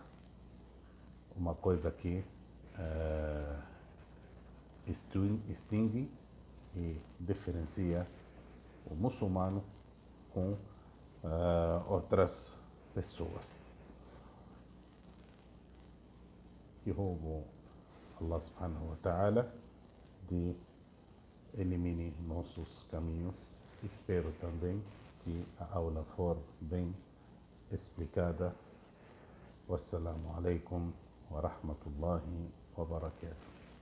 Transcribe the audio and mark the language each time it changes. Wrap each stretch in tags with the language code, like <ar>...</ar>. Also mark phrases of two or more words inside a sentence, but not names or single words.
<pt>Uma coisa que extingue e diferencia o muçulmano com outras pessoas. E rogo Allah</pt> <ar>سبحانه وتعالى</ar> <pt>de elimine nossos caminhos. Espero também que a aula for bem explicada.</pt> <ar>والسلام عليكم ورحمة الله وبركاته.</ar>